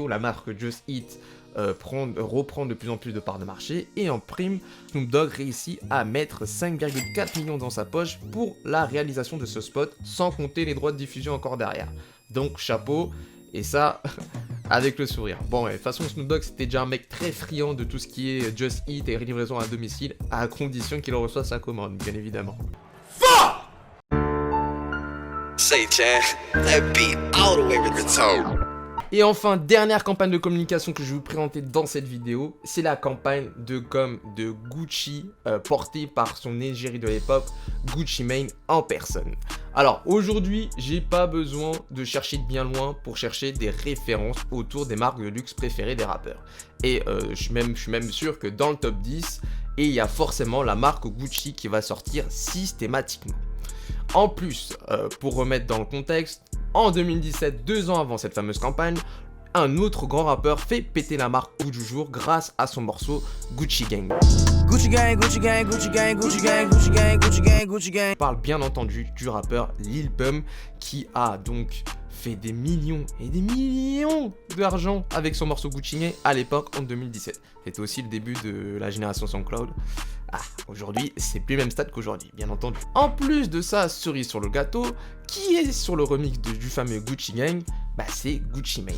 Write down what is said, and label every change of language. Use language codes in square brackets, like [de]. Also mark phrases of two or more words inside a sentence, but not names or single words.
[fr] La marque Just Eat reprend de plus en plus de parts de marché, et en prime, Snoop Dogg réussit à mettre 5,4 millions dans sa poche pour la réalisation de ce spot, sans compter les droits de diffusion encore derrière. Donc chapeau, et ça avec le sourire. Bon, de toute façon, Snoop Dogg c'était déjà un mec très friand de tout ce qui est Just Eat et livraison à domicile, à condition qu'il reçoive sa commande, bien évidemment. [en] Say, Chan, that beat all the way with the toe. [fr] Et enfin, dernière campagne de communication que je vais vous présenter dans cette vidéo, c'est la campagne de com de Gucci, portée par son égérie de l'époque, Gucci Mane en personne. Alors aujourd'hui, j'ai pas besoin de chercher de bien loin pour chercher des références autour des marques de luxe préférées des rappeurs. Et je suis même sûr que dans le top 10, il y a forcément la marque Gucci qui va sortir systématiquement. En plus, pour remettre dans le contexte, en 2017, 2 ans avant cette fameuse campagne, un autre grand rappeur fait péter la marque au jour grâce à son morceau Gucci Gang. Gucci Gang, Gucci Gang, Gucci Gang, Gucci Gang, Gucci Gang, Gucci Gang, Gucci Gang. On parle bien entendu du rappeur Lil Pump qui a donc fait des millions et des millions d'argent avec son morceau Gucci Gang à l'époque en 2017. C'était aussi le début de la génération SoundCloud. Aujourd'hui, c'est plus le même stade qu'aujourd'hui, bien entendu. En plus de ça, cerise sur le gâteau, qui est sur le remix du fameux Gucci Gang, c'est Gucci Mane.